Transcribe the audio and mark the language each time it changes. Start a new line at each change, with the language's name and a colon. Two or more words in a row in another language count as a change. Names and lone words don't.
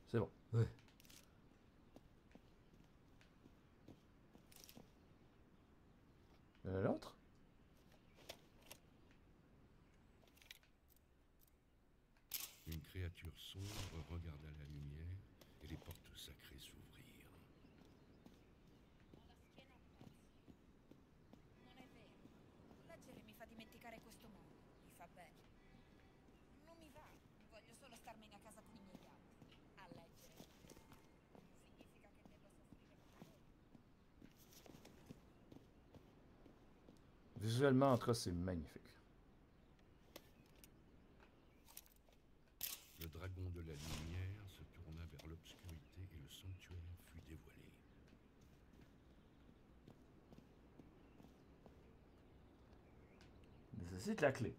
French: C'est bon. Ouais. L'autre? Une créature sombre regarda la lumière et les portes sacrées s'ouvrirent.
Italian: Non è vero. Leggere mi fa dimenticare questo mondo. Mi fa bene. Non mi va. Voglio solo starmene a casa con i miei gatti. A leggere. Significa che devo soffrire con te.
French: Visuellement, en tout cas, c'est magnifique. Le dragon de la lumière se tourna vers l'obscurité et le sanctuaire fut dévoilé. Nécessite la clé.